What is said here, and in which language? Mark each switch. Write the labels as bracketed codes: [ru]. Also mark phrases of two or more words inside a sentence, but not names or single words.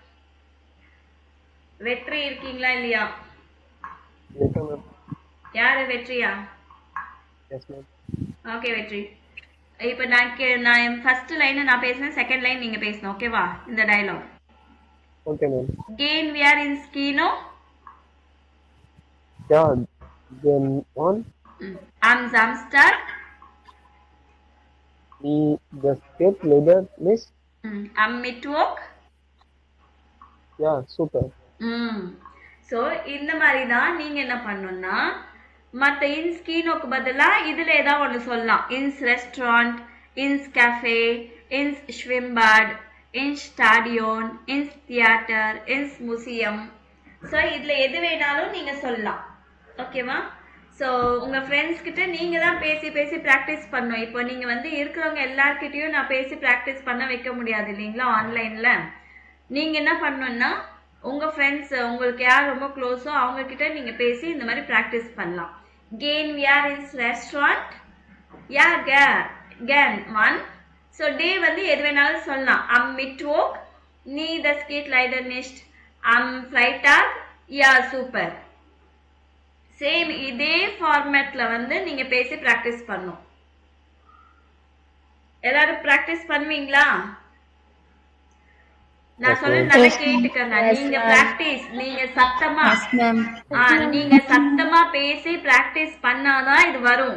[ta] வெற்றி இருக்கீங்களா இல்லையா? யாரு வெற்றியா? ஓகே வெற்றி, இப்போ நான் [en] first line [ta] நான் பேசுறேன், [en] second line [ta] நீங்க பேசணும். ஓகேவா? இந்த டயலாக். [en] Okay, ma'am. [de] Gehen wir ins Kino? Ja, then on. Am Samstag? Wie das geht leider nicht. Am Mittwoch? Ja, super. [ta] ஸோ இந்த மாதிரி தான் நீங்கள் என்ன பண்ணணும்னா, மற்ற [de] ins Kinoக்கு [ta] பதிலாக இதில் ஏதாவது ஒன்று சொல்லலாம். [de] ins Restaurant, ins Café, ins Schwimmbad, ins Stadion, ins Theater, ins Museum. [ta] ஸோ இதில் எது வேணாலும் நீங்கள் சொல்லலாம். ஓகேவா? ஸோ உங்கள் ஃப்ரெண்ட்ஸ் கிட்ட நீங்கள் தான் பேசி பேசி ப்ராக்டிஸ் பண்ணணும். இப்போ நீங்கள் வந்து இருக்கிறவங்க எல்லார்கிட்டையும் நான் பேசி ப்ராக்டிஸ் பண்ண வைக்க முடியாது இல்லைங்களா ஆன்லைனில். நீங்கள் என்ன பண்ணணுன்னா, உங்கள் ஃப்ரெண்ட்ஸ் உங்களுக்கு யார் ரொம்ப க்ளோஸோ அவங்கக்கிட்ட நீங்கள் பேசி இந்த மாதிரி ப்ராக்டிஸ் பண்ணலாம். [de] Gehen wir ins Restaurant? Ja, gern. Wann? [ta] ஸோ டே வந்து எது வேணாலும் சொல்லலாம். [de] Am Mittwoch? Nee, das geht leider nicht. Am Freitag? Ja, super. [ta] சேம் இதே ஃபார்மேட்டில் வந்து நீங்கள் பேசி ப்ராக்டிஸ் பண்ணணும். எல்லாரும் ப்ராக்டிஸ் பண்ணுவீங்களா? நான் சொல்ல நல்லா கேட்டுக்கங்க. நீங்க பிராக்டிஸ், நீங்க சத்தமா நீங்க சத்தமா பேசி பிராக்டிஸ் பண்ணாதான் இது வரும்.